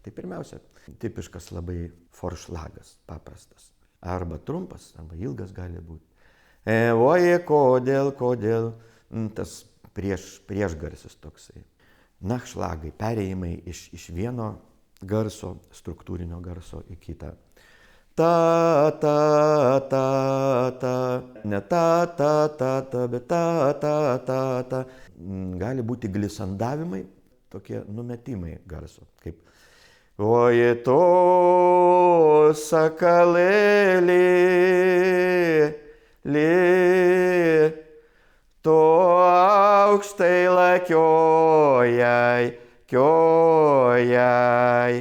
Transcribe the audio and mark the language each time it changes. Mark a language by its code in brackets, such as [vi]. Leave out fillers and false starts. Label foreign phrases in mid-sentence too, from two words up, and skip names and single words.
[lt] Tai pirmiausia, tipiškas labai foršlagas, paprastas. Arba trumpas, arba ilgas gali būti. Oje, kodėl, tas priešgarsis toksai. Nachšlagai, perėjimai iš vieno garso, struktūrinio garso į kitą. Ta, ta, ta, ta, ne ta, ta, ta, ta, bet ta, ta, ta, ta. Gali būti glisandavimai, tokie numetimai garso, kaip oje to sakalėlį, to aukštai lakiojai, kiojai.